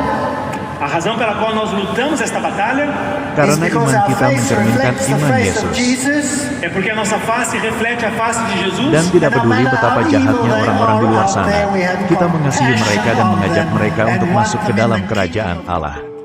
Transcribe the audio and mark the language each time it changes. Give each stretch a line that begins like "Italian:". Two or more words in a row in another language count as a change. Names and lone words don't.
Portuguese: A razão pela qual nós lutamos esta batalha
Indonesian: Karena iman kita mencerminkan iman Yesus.
Portuguese: é porque a nossa face reflete a face de Jesus.
Indonesian: Dan tidak peduli betapa jahatnya orang-orang di luar sana, kita mengasihi mereka dan mengajak mereka untuk masuk ke dalam kerajaan Allah.